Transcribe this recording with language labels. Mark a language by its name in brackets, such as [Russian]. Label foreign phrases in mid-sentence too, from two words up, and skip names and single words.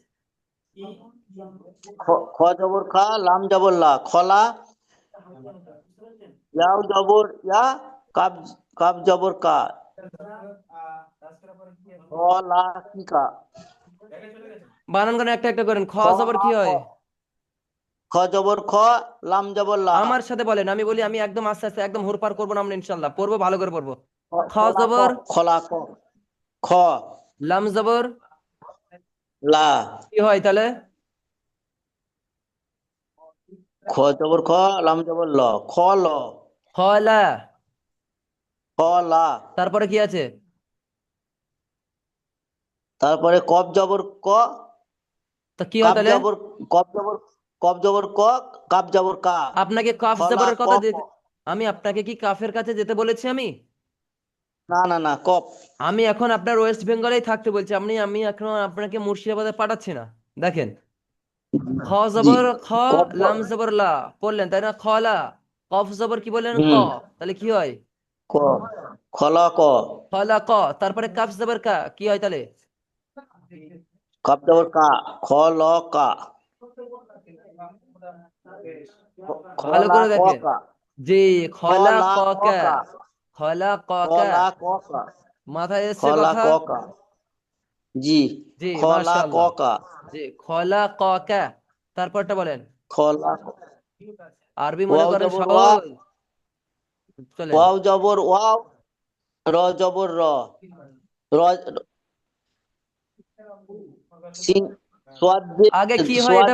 [Bangla] খ জবর খা লাম জবর লা খলা ইয়াও জবর ইয়া কাপ কাপ জবর কা খ লা কি কা বানান করে একটা একটা করেন। খ খ জবর লা কি খ হয়? খ জবর খ লাম জবর লা আমার সাথে বলেন, আমি বলি, আমি একদম আস্তে আস্তে, একদম হুড়পাড় করবো না আমরা, ইনশাল্লাহ পড়বো, ভালো করে পড়বো। খ খলা ক জবর খলা ক খ লাম জবর লা কি হয় তাহলে? খ জবর খ লাম জবর ল খ ল খলা। খ লা তারপরে কি আছে? তারপরে কপ জবর ক তা কি হয় কাপ তাহলে? জবর কপ জবর কপ জবর ক কাপ জবর কা আপনাকে কাফ খলা জবরের ক কথা ক আমি আপনাকে কি কাফের কাছে যেতে বলেছি আমি? না না না কপ আমি এখন আপনার ওয়েস্ট বেঙ্গলেই থাকতে বলছি, আমি এখন আপনাকে মুর্শিদাবাদে পাঠাচ্ছি না। দেখেন, খ জি জবর খ, কপ লাম জবর লা পড়লেন তাই না? খলা। কফ জবর কি বললেন? ক। হুম তাহলে কি হয়? ক খলা ক খলা ক। তারপরে কাফ জবর কা কি হয় তাহলে? কাপ জবর কা খ ল কা ভালো খলা করে ক দেখেন। কা জি, খলা খলা ক ক কা, কা খলা ক কা, খলা ক কা মাথায় এসছে খলা কথা। ককা। জি। জি, খলা মাশাআল্লাহ। ককা। জি, খলা ককা। তারপরটা বলেন। খলা। আরবি মনে ওয়াও করেন জবর ওয়া। সহজ। চলেন। ওয়াও জবর ওয়াও। র জবর র। র। সিন। সোয়াদ আগে কি হয় সোয়াদ